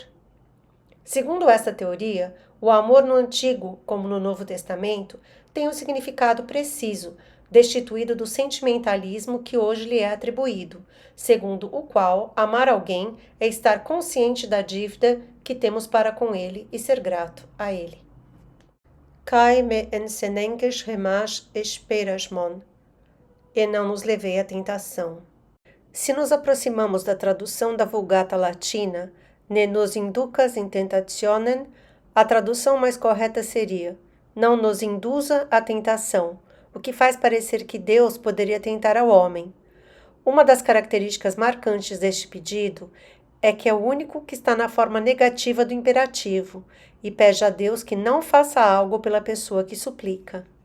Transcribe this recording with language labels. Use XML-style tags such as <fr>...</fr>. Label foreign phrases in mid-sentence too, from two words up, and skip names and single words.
<pt>Segundo essa teoria, o amor no Antigo, como no Novo Testamento, tem um significado preciso, destituído do sentimentalismo que hoje lhe é atribuído, segundo o qual amar alguém é estar consciente da dívida que temos para com ele e ser grato a ele.</pt> <el>Καὶ μὴ εἰσενέγκῃς ἡμᾶς εἰς πειρασμόν,</el> <pt>e não nos levei à tentação. Se nos aproximamos da tradução da Vulgata Latina,</pt> <la>ne nos inducas in tentationem,</la> <pt>a tradução mais correta seria: não nos induza à tentação, o que faz parecer que Deus poderia tentar ao homem. Uma das características marcantes deste pedido é que é o único que está na forma negativa do imperativo e pede a Deus que não faça algo pela pessoa que suplica.</pt>